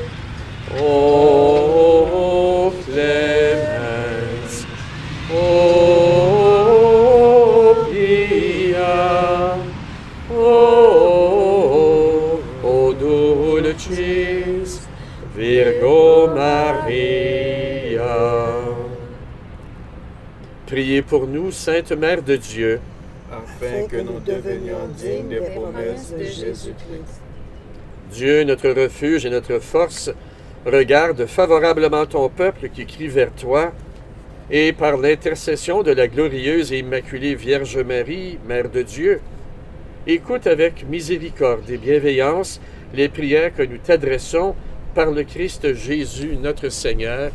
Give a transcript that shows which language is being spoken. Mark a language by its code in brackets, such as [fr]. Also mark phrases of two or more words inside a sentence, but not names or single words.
[la] O clemens, o pia, o dulcis Virgo Maria. [fr] Priez pour nous, Sainte Mère de Dieu, afin que nous devenions dignes des promesses de Jésus-Christ. Dieu, notre refuge et notre force, regarde favorablement ton peuple qui crie vers toi, et par l'intercession de la glorieuse et immaculée Vierge Marie, Mère de Dieu, écoute avec miséricorde et bienveillance les prières que nous t'adressons par le Christ Jésus, notre Seigneur.